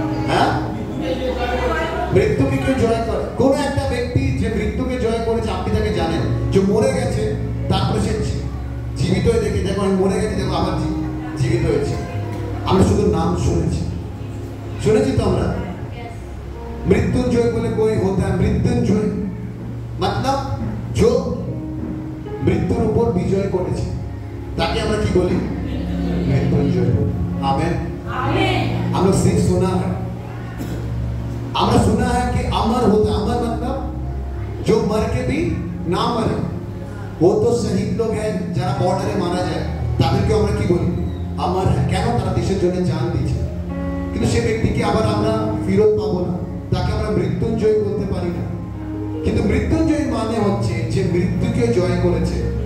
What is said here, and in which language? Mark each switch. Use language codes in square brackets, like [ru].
[bn] হ্যাঁ, মৃত্যুকে কেউ জয় করে। কোন একটা ব্যক্তি যে মৃত্যুকে জয় করেছে আপনি তাকে জানেন, যে মরে গেছে তারপরে সে জীবিত হয়ে দেখে দেখো আমি মরে গেছি, দেখো আবার জীবিত হয়েছে। আমরা শুধু নাম শুনেছি, শুনেছি তো আমরা। মৃত্যুঞ্জয় বলে [hi] कोई होता है [bn] মৃত্যুঞ্জয় [hi] मतलब जो [bn] মৃত্যুর উপর বিজয় করেছে তাকে আমরা কি বলি? মৃত্যুঞ্জয়। आमेन आमेन। [hi] हम लोग सिर्फ सुना है, [bn] আমরা [hi] सुना है कि अमर होता है। अमर मतलब जो मर के भी ना मरे। वो तो शहीद लोग हैं [bn] যারা বর্ডারে মারা যায় তাদেরকে আমরা কি বলি? [hi] अमर है। [bn] কেন? তারা দেশের জন্য জান দিয়েছে। কিন্তু সেই ব্যক্তিকে আবার আমরা ফেরত পাবো না, তাকে আমরা মৃত্যুঞ্জয় বলতে পারি না। কিন্তু মৃত্যুঞ্জয় মানে হচ্ছে যে মৃত্যুকে জয় করেছে।